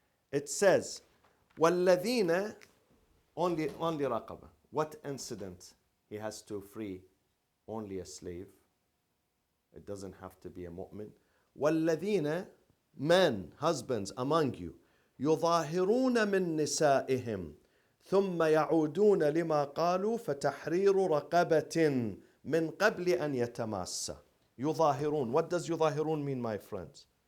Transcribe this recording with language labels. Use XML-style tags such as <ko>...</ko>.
<en>It says وَالَّذِينَ only raqaba. What incident? He has to free only a slave. It doesn't have to be a mu'min.</en> <ar>وَالَّذِينَ</ar> <en>men, husbands among you,</en> <ar>يُظَاهِرُونَ مِن نِسَائِهِمْ ثُمَّ يَعُودُونَ لِمَا قَالُوا فَتَحْرِيرُ رَقَبَةٍ مِّن قَبْلِ أَنْ يَتَمَاسَّ. يُظَاهِرُون.</ar> <en>What does يُظَاهِرُون mean, my friends?</en>